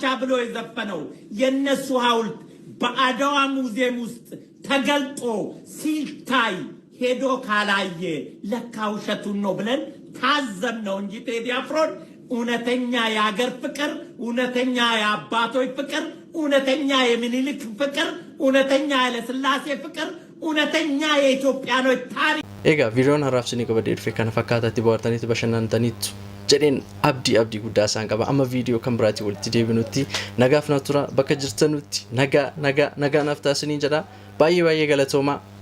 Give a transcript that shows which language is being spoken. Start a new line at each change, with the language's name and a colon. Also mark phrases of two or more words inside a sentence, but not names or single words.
Amharic: ብሎ የዘፈነው የነሱ ሐውልት በአድዋ ሙዚየም ውስጥ ተገልጦ ሲታይ ሄዶ ካላየ ለካ ውሸቱን ነው ብለን ታዘብነው እንጂ ቴዲ አፍሮን እውነተኛ የሀገር ፍቅር፣ እውነተኛ የአባቶች ፍቅር፣ እውነተኛ የሚኒሊክ ፍቅር፣ እውነተኛ የኃይለሥላሴ ፍቅር፣ እውነተኛ የኢትዮጵያኖች ታሪክ
Oromo: Egaa viidiyoon har'aaf isinii qabadee dhufe kana fakkaatatti bohaartaniitu bashannantaniitu jedheen abdii guddaa isaan qaba. Amma viidiyoo kan biraatii walitti deebinutti nagaaf na tura bakka jirtanutti nagaa naaf taasisanii jedha. Baay'ee galatoomaa.